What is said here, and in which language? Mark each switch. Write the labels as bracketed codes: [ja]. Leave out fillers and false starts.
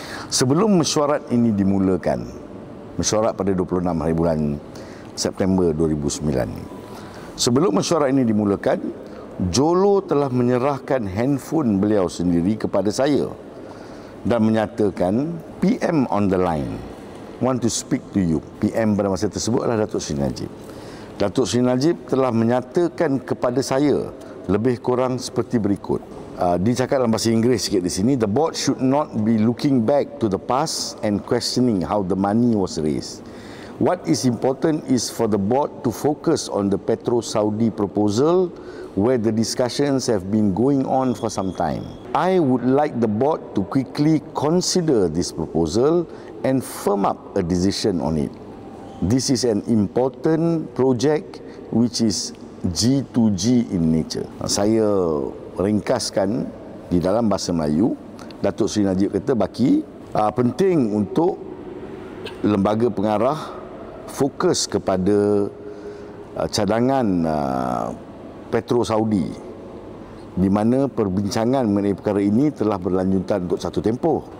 [ms] Sebelum mesyuarat ini dimulakan, mesyuarat pada 26 hari bulan September 2009 ini, sebelum mesyuarat ini dimulakan, Jolo telah menyerahkan handphone beliau sendiri kepada saya dan menyatakan, [en] PM on the line, want to speak to you. [ms] PM pada masa tersebut adalah Datuk Seri Najib. Datuk Seri Najib telah menyatakan kepada saya lebih kurang seperti berikut. Dicakap dalam bahasa Inggeris sikit di sini, [en] the board should not be looking back to the past and questioning how the money was raised. What is important is for the board to focus on the Petro Saudi proposal, where the discussions have been going on for some time. I would like the board to quickly consider this proposal and firm up a decision on it. This is an important project which is G2G in nature. [ms] Saya ringkaskan di dalam bahasa Melayu. Datuk Seri Najib kata, Baki, penting untuk lembaga pengarah fokus kepada cadangan Petro Saudi, di mana perbincangan mengenai perkara ini telah berlanjutan untuk satu tempoh.